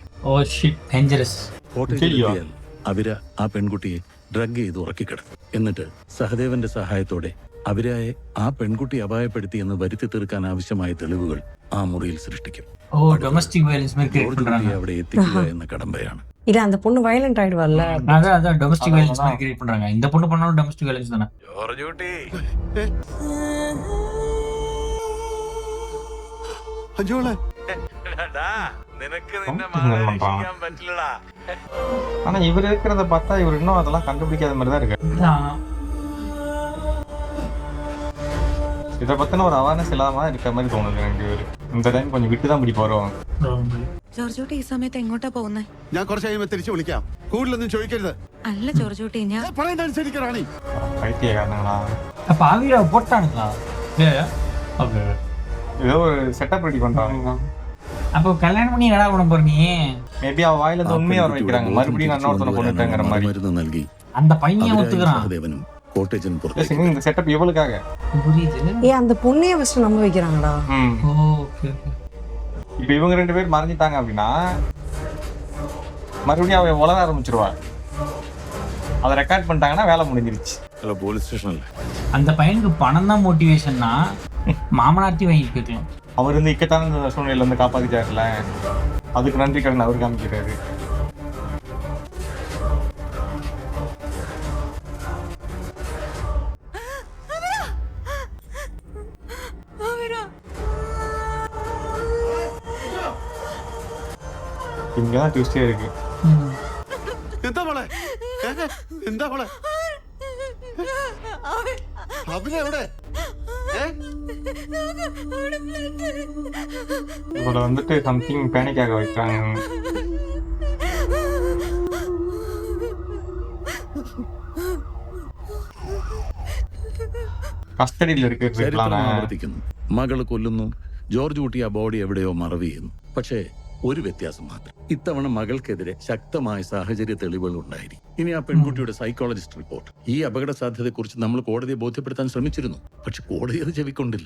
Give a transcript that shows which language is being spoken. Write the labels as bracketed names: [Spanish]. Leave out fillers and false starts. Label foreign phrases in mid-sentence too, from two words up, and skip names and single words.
[Malayalam] ഹോട്ടലിൽ അവര ആ പെൺകുട്ടിയെ ഡ്രഗ് ചെയ്ത് ഉറക്കിക്കിടന്നു. എന്നിട്ട് സഹദേവന്റെ സഹായത്തോടെ അവരായെ ആ പെൺകുട്ടി അപായപ്പെടുത്തി എന്ന് വരുത്തി തീർക്കാൻ ആവശ്യമായ തെളിവുകൾ ആ മുറിയിൽ സൃഷ്ടിക്കും. അവിടെ എത്തിക്കുക എന്ന കടമ്പയാണ്. [Tamil] இல்ல அந்த பொண்ணு வயலண்ட் ஆயிடுவாள்ல. அதான் [English] domestic violence [Tamil] மாதிரி கிரியேட் பண்றாங்க. இந்த பொண்ணு பண்ணாலும் [English] domestic violence [Tamil] தானே. [Malayalam] ജോർജ് കുട്ടി, അജോളെ നിനക്ക് നിന്നെ മാറാൻ പറ്റില്ലടാ. [Tamil] ஆனா இவர் இருக்கிறத பார்த்தா இவர் இன்னும் அதெல்லாம் கண்டுபிடிக்காத மாதிரி தான் இருக்கு. இதை பத்தின ஒரு அவேர்னஸ் இல்லாம இருக்க மாதிரி தோணுது எனக்கு. இந்த டைம் கொஞ்சம் விட்டு தான் பிடி போறோம். [Malayalam] ജോർജോട്ടി ഈ സമയത്ത് എങ്ങോട്ടാ പോകുന്നേ? ഞാൻ കുറച്ച് കഴിയുമ്പോൾ തിരിച്ചു വിളിക്കാം. കൂടുതലൊന്നും ചോദിക്കരുത്. അല്ല ജോർജോട്ടി, ഞാൻ പറയുന്നതനുസരിക്കറാണി. [Tamil] பைத்தியக்காரங்களா? அப்ப ஆவிரா போட்டானுங்களா? ஓகே, ஏதோ ஒரு [English] setup ready [Tamil] பண்றாங்க. அப்போ கல்யாணம் பண்ணி என்னடா பண்ண போற நீ? மேபி அவ வாயில இருந்து உண்மையை வர வைக்கிறாங்க. மறுபடியும் நான் ஒருத்தனை கொண்டுட்டேங்கிற மாதிரி. [Malayalam] മരുന്ന് നൽകി [Tamil] அந்த பையன் ஒத்துக்குறான். [Malayalam] സഹദേവനും കോട്ടേജൻ പുറത്തേക്ക്. [Tamil] இந்த செட்டப் இவளுக்காக. புரியுது. ஏன் அந்த பொண்ணையே ஃபர்ஸ்ட் நம்ப வைக்கிறாங்கடா. ஓகே. இப்போ இவங்க 2 பேர் மறைஞ்சிட்டாங்க அப்படின்னா மறுபடியும் அவ உலக ஆரம்பிச்சிருவா. அதை ரெக்கார்ட் பண்ணிட்டாங்கன்னா வேலை முடிஞ்சிருச்சு. ஹலோ, போலீஸ் ஸ்டேஷன்ல அந்த பையனுக்கு பணம் தான் மோட்டிவேஷன்னா மாமனார்ட்டி வாங்கிட்டு போய்க்கலாம். அவர் வந்து இக்கட்டான சூழ்நிலையில வந்து காப்பாத்திட்டாருல, அதுக்கு நன்றி கடன் அவர் காமிக்கிறாரு. இங்கதான் ட்விஸ்டே இருக்கு. [Malayalam] എന്താ മോളെ? എന്താ മോളെ? അവനെവിടെ? [Tamil] இவளை வந்துட்டு [English] something panic [Tamil] ஆக வைக்கிறாங்க. [Malayalam] കസ്റ്റഡിയിൽ ചരിത്രം ആവർത്തിക്കുന്നു. മകള് കൊല്ലുന്നു, ജോർജ് കുട്ടി ആ ബോഡി എവിടെയോ മറവ് ചെയ്യുന്നു. പക്ഷേ ഒരു വ്യത്യാസം മാത്രം, ഇത്തവണ മകൾക്കെതിരെ ശക്തമായ സാഹചര്യ തെളിവുകൾ ഉണ്ടായിരിക്കും. ഇനി ആ പെൺകുട്ടിയുടെ [English] psychologist report. [Malayalam] ഈ അപകട സാധ്യതയെക്കുറിച്ച് നമ്മൾ കോടതിയെ ബോധ്യപ്പെടുത്താൻ ശ്രമിച്ചിരുന്നു, പക്ഷെ കോടതി അത് ചെവിക്കൊണ്ടില്ല.